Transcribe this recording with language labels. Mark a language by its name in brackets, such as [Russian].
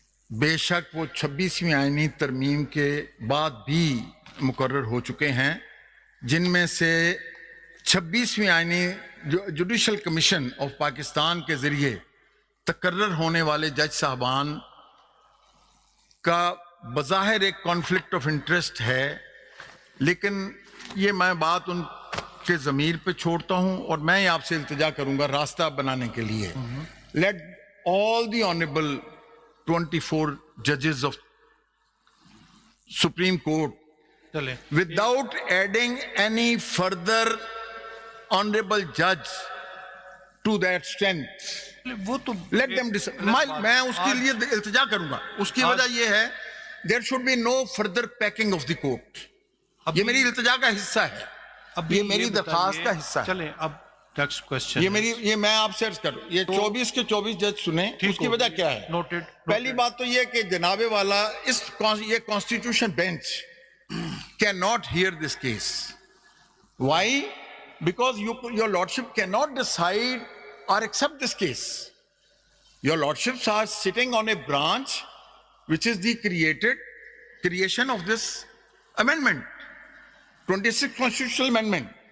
[Urdu] بے شک وہ 26ویں آئینی ترمیم کے بعد بھی مقرر ہو چکے ہیں، جن میں سے 26ویں آئینی جوڈیشل کمیشن آف پاکستان کے ذریعے تقرر ہونے والے جج صاحبان کا بظاہر ایک کانفلکٹ آف انٹرسٹ ہے، لیکن یہ میں بات ان کے ضمیر پہ چھوڑتا ہوں اور میں آپ سے التجا کروں گا راستہ بنانے کے لیے. [English] let all the honourable 24 judges of Supreme Court [Urdu] چلیں [English] without adding any further honorable judge to that strength. [Urdu] وہ تو [English] Let them decide. [Urdu] میں اس کے لیے التجا کروں گا. اس کی وجہ یہ ہے [English] there should be no further packing of the court. [Urdu] یہ میری التجا کا حصہ ہے، اب یہ میری درخواست کا حصہ ہے. چلیں اب نیکسٹ کوسچن. یہ میں آپ سے عرض کروں یہ 24 کے 24 جج سنیں. اس کی وجہ کیا ہے؟ [English] Noted. [Urdu] پہلی بات تو یہ کہ جناب والا یہ constitution bench [English] cannot hear this case. Why? Because your lordship cannot decide or accept this case. Your lordships are sitting on a branch which is the creation of this amendment, 26th constitutional amendment.